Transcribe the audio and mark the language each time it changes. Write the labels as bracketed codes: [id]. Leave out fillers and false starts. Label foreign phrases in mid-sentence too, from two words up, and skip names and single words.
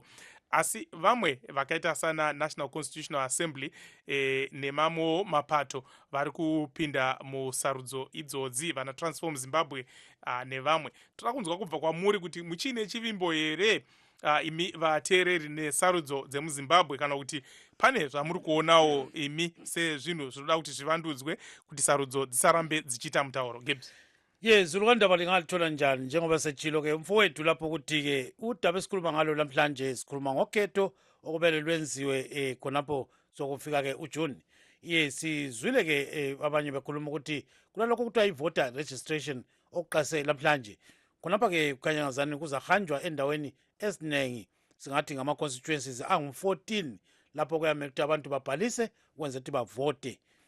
[sn] Asi vamwe vakaita sana National Constitutional Assembly nemamwewo mapato vari kupinda musarudzo idzodzi, vana Transform Zimbabwe nevamwe. Toda kunzwa kubva kwamuri kuti muchine chivimbo here imi vateereri nesarudzo dzemuzimbabwe, kana kuti pane zvamuri kuonawo imi sezvinhu zvinoda kuti zvivandudzwe kuti sarudzo dzisarambe dzichiita mutauro. Gibbs. [nd] Zulukandaba lingalithola njani njengoba sechilo-ke mfowethu lapho ukuthi-ke udaba esikhuluma ngalo namhlanje sikhuluma ngokhetho okumele lwenziwe khonapho sokufika-ke uJune. Sizwile-ke abanye bekhuluma ukuthi kunalokho kuthiwa i- [en] voter registration [nd] okuqase namhlanje khonapha-ke kukhanyangazani kuzahanjwa endaweni eziningi, singathi ngama-constituencies angu-14 lapho kuyamele ukuthi abantu babhalise ukwenza ukuthi bavote.